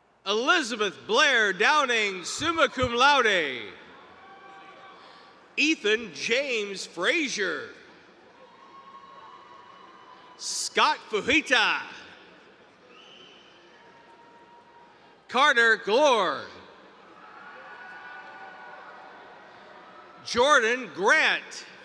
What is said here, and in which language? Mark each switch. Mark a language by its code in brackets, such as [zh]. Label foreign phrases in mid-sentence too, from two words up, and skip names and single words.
[en] Elizabeth Blair Downing, [la] summa cum laude. [en] Ethan James Frazier. Scott Fujita. Carter Glore. Jordan Grant.